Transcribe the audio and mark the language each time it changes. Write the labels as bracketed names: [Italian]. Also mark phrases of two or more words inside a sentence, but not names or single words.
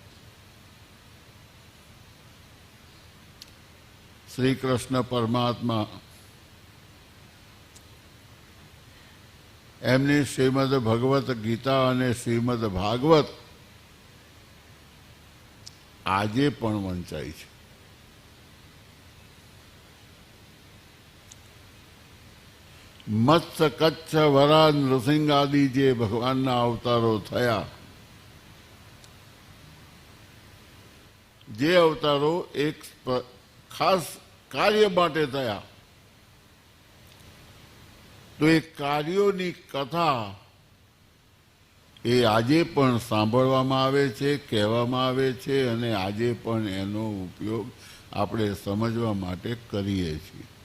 [Gujarati] શ્રી કૃષ્ણ પરમાત્મા એમની શ્રીમદ ભગવત ગીતા અને શ્રીમદ ભાગવત આજે પણ વંચાય છે। મત્સ્ય કચ્છ વરા નૃસિંહ આદિ જે ભગવાનના અવતારો થયા જે અવતારો એક ખાસ કાર્ય માટે થયા, તો એ કાર્યોની કથા એ આજે પણ સાંભળવામાં આવે છે, કહેવામાં આવે છે, અને આજે પણ એનો ઉપયોગ આપણે સમજવા માટે કરીએ છીએ.